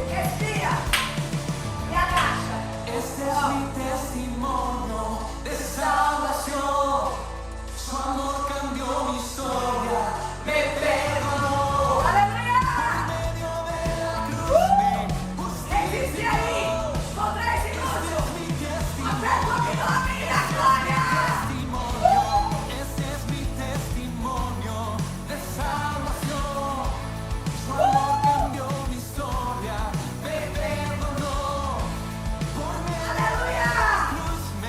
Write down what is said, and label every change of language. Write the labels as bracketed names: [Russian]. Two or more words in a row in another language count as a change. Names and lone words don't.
[Portuguese] Respira. E agacha. [Spanish] Este es mi testimonio de salvación. Su amor cambió mi historia, me perdonó. [Portuguese] Aleluia. [Spanish] Por medio de la cruz me [Portuguese] Resiste aí. Com 3 segundos. [Spanish] mi testimonio. [Portuguese] Até dominar a glória. [Spanish] Este es mi testimonio de salvación. Su amor cambió mi historia, me perdonó. Por medio [Portuguese] Aleluia. [Spanish] de la cruz